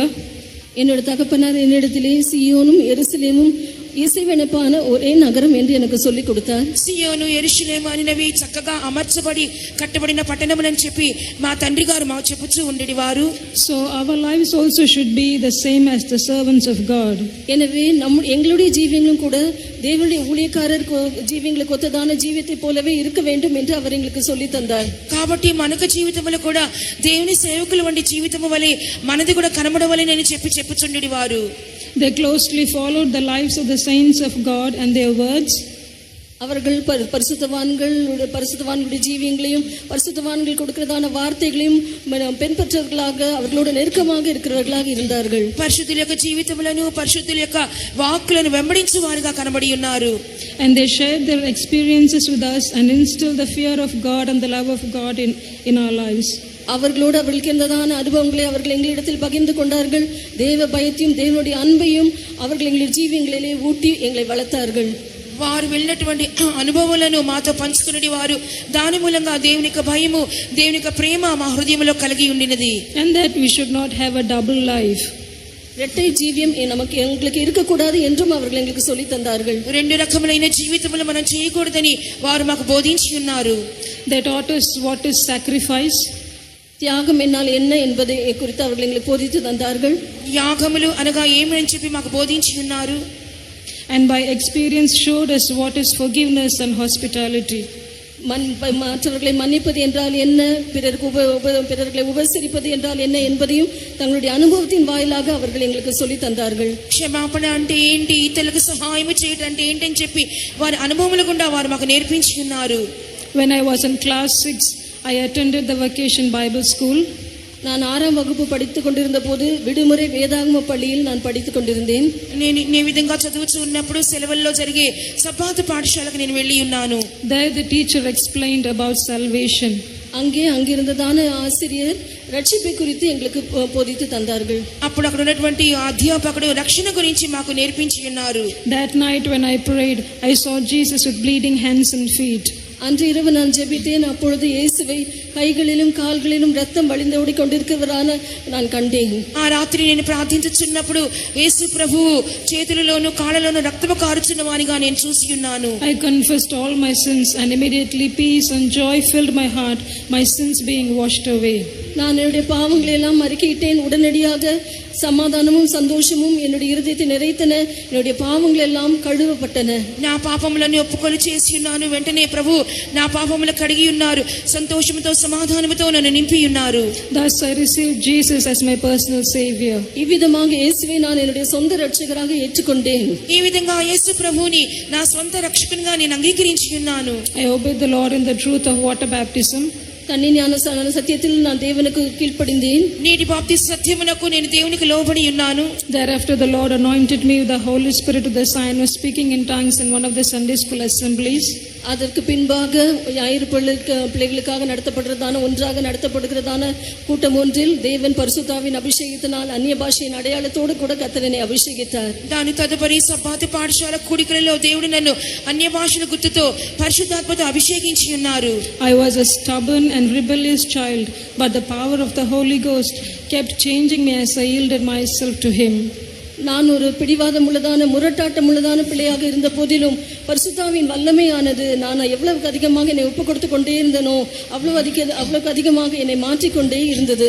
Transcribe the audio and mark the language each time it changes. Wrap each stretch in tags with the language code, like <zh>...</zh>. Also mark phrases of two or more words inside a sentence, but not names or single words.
<ta>என்னோட தகப்பனார் என்னிடத்திலே சீயோனும் எருசலேமும் இசைவெனப்பான ஒரே நகரம் என்று எனக்கு சொல்லிக் கொடுத்தார்.</ta> <te>సియోను యెరూషలేము అనేవి చక్కగా అమర్చబడి కట్టబడిన పట్టణములని చెప్పి మా తండ్రి గారు మాకు చెప్పుచూ ఉండేది వారు.</te> <en>So our lives also should be the same as the servants of God.</en> <ta>எனவே எங்களுடைய ஜீவியங்களும் கூட தேவனுடைய ஊழியக்காரர் ஜீவியங்களுக்கு ஒத்ததான ஜீவியத்தை போலவே இருக்க வேண்டும் என்று அவர் எங்களுக்கு சொல்லி தந்தார்.</ta> <te>కాబట్టి మనకు జీవితంలో కూడా దేవుని సేవకుల వంటి జీవితము వలె మనది కూడా కనబడవలెనని చెప్పుచుండేది వారు.</te> <en>They closely followed the lives of the saints of God and their words.</en> <ta>அவர்கள் பரிசுத்தவான்களுடைய ஜீவியங்களையும் பரிசுத்தவான்கள் கொடுக்கிறதான வார்த்தைகளையும் பின்பற்றவர்களாக அவர்களோட நெருக்கமாக இருக்கிறவர்களாக இருந்தார்கள்.</ta> <te>పరిశుద్ధుల యొక్క జీవితములను పరిశుద్ధుల యొక్క వాక్కులను వెంబడించు వారిగా కనబడి ఉన్నారు.</te> <en>And they shared their experiences with us and instilled the fear of God and the love of God in our lives.</en> <ta>அவர்களோடு அவர்களுக்கு இருந்ததான அனுபவங்களை அவர்கள் எங்களிடத்தில் பகிர்ந்து கொண்டார்கள். தேவ பயத்தையும் தேவனுடைய அன்பையும் அவர்கள் எங்களுடைய ஜீவியங்களிலே ஊட்டி எங்களை வளர்த்தார்கள்.</ta> <te>వారు వెళ్ళినటువంటి అనుభవాలను మాతో పంచుకునే వారు దాని మూలంగా దేవుని యొక్క భయము దేవుని యొక్క ప్రేమ మా హృదయంలో కలిగి ఉండినది.</te> <en>And that we should not have a double life.</en> <ta>இரட்டை ஜீவியம் எங்களுக்கு இருக்கக்கூடாது என்றும் அவர்கள் எங்களுக்கு சொல்லி தந்தார்கள்.</ta> <te>రెండు రకములైన జీవితములు మనం చేయకూడదని వారు మాకు బోధించి ఉన్నారు.</te> <en>They taught us what is sacrifice.</en> <ta>தியாகம் என்னால் என்ன என்பதை குறித்து அவர்கள் எங்களுக்கு போதித்து தந்தார்கள்.</ta> <te>యాగములు అనగా ఏమని చెప్పి మాకు బోధించి ఉన్నారు.</te> <en>And by experience showed us what is forgiveness and hospitality.</en> <ta>மற்றவர்களை மன்னிப்பது என்றால் என்ன, பிறர்களை உபசரிப்பது என்றால் என்ன என்பதையும் தங்களுடைய அனுபவத்தின் வாயிலாக அவர்கள் எங்களுக்கு சொல்லி தந்தார்கள்.</ta> <te>క్షమాపణ అంటే ఏంటి, ఇతరులకు సహాయం చేయడం అంటే ఏంటని చెప్పి వారి అనుభవముల గుండా వారు మాకు నేర్పించి ఉన్నారు.</te> <en>When I was in class 6, I attended the vacation Bible school.</en> <ta>நான் 6ஆம் வகுப்பு படித்துக் கொண்டிருந்த போது விடுமுறை வேதாகம பள்ளியில் நான் படித்துக் கொண்டிருந்தேன்.</ta> <te>నేను ఈ విధంగా చదువుతూ ఉన్నప్పుడు సెలవుల్లో జరిగే సబ్బాతు పాఠశాలకు నేను వెళ్ళి ఉన్నాను.</te> <en>There the teacher explained about salvation.</en> <ta>அங்கிருந்ததான ஆசிரியர் ரட்சிப்பை குறித்து எங்களுக்கு போதித்து தந்தார்கள்.</ta> <te>అప్పుడు అక్కడ ఉన్నటువంటి అధ్యాపకుడు రక్షణ గురించి మాకు నేర్పించి ఉన్నారు.</te> <en>That night when I prayed, I saw Jesus with bleeding hands and feet.</en> <ta>அன்று இரவு நான் ஜெபித்தேன். அப்பொழுது இயேசுவை கைகளிலும் கால்களிலும் ரத்தம் வழிந்தோடி கொண்டிருக்கிறவரான நான் கண்டேன்.</ta> <te>ఆ రాత్రి నేను ప్రార్థించుచున్నప్పుడు యేసు ప్రభువు చేతులలోను కాళ్ళలోను రక్తము కారుచున్న వానిగా నేను చూసి ఉన్నాను.</te> <en>I confessed all my sins and immediately peace and joy filled my heart, my sins being washed away.</en> <ta>நான் என்னுடைய பாவங்களை எல்லாம் அறிக்கையிட்டேன். உடனடியாக சமாதானமும் சந்தோஷமும் என்னுடைய இருதயத்தை நிறைத்தன. என்னுடைய பாவங்கள் எல்லாம் கழுவப்பட்டன.</ta> <te>నా పాపములను ఒప్పుకొని చేసి ఉన్నాను. వెంటనే ప్రభు నా పాపములు కడిగి ఉన్నారు. సంతోషముతో సమాధానముతో నన్ను నింపి ఉన్నారు.</te> <en>Thus I received Jesus as my personal savior.</en> <ta>இவ்விதமாக இயேசுவை நான் என்னுடைய சொந்த இரட்சகராக ஏற்றுக்கொண்டேன்.</ta> <te>ఈ విధంగా యేసు ప్రభువుని నా స్వంత రక్షకునిగా నేను అంగీకరించి ఉన్నాను.</te> <en>I obeyed the Lord in the truth of water baptism.</en> <ta>தண்ணி ஞானஸ்நான சத்தியத்தில் நான் தேவனுக்கு கீழ்ப்படிந்தேன்.</ta> <te>నీటి బాప్తిస్మ సత్యమునకు నేను దేవునికి లోబడి ఉన్నాను.</te> <en>Thereafter the Lord anointed me with the Holy Spirit with the sign of speaking in tongues in one of the Sunday school assemblies.</en> <ta>அதற்கு பின்பாக ஞாயிறு பிள்ளைகளுக்காக ஒன்றாக நடத்தப்படுகிறதான கூட்டம் ஒன்றில் தேவன் பரிசுத்தாவின் அபிஷேகத்தினால் அந்நிய பாஷையின் அடையாளத்தோடு கூட கர்த்தரை அபிஷேகித்தார்.</ta> <te>దాని తదుపరి సబ్బాతు పాఠశాల కూడికలలో దేవుడు నన్ను అన్య భాషల గుర్తుతో పరిశుద్ధాత్మతో అభిషేకించి ఉన్నారు.</te> <en>I was a stubborn and rebellious child, but the power of the Holy Ghost kept changing me as I yielded myself to Him.</en> <ta>நான் ஒரு பிடிவாதம் உள்ளதான முரட்டாட்டம் உள்ளதான பிள்ளையாக இருந்த போதிலும் பரிசுத்தாவின் வல்லமையானது நான் எவ்வளவுக்கு அதிகமாக என்னை ஒப்பு கொடுத்து கொண்டே இருந்தனோ அவ்வளவுக்கு அதிகமாக என்னை மாற்றிக்கொண்டே இருந்தது.</ta>